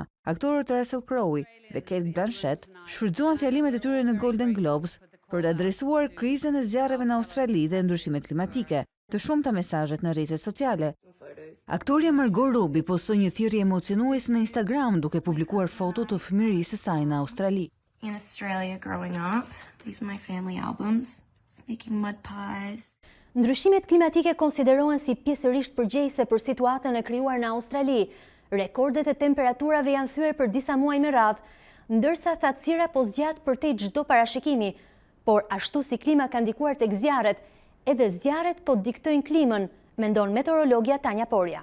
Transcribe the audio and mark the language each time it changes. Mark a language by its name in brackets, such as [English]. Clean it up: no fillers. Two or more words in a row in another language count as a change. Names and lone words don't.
[Albanian] Aktorët Russell Crowe dhe Cate Blanchett shfrytzuan fjalimet e tyre në Golden Globes për të adresuar krizën e zjarreve në Australi dhe ndryshimet klimatike, të shumta mesazhet në rrjetet sociale. Aktoria Margot Robbie postoi një thirrje emocionuese në Instagram duke publikuar foto të fëmijërisë së saj në Australi. [English] In Australia growing up, these are my family albums. It's making mud pies. [Albanian] Ndryshimet klimatike konsiderohen si pjesërisht përgjegjëse për situatën e krijuar në Australi. Rekordet e temperaturave janë thyer për disa muaj me radhë, ndërsa thatësira po zgjat përtej çdo parashikimi. Por ashtu si klima ka ndikuar tek zjarret, edhe zjarret po diktojnë klimën, mendon meteorologja Tanja Porja.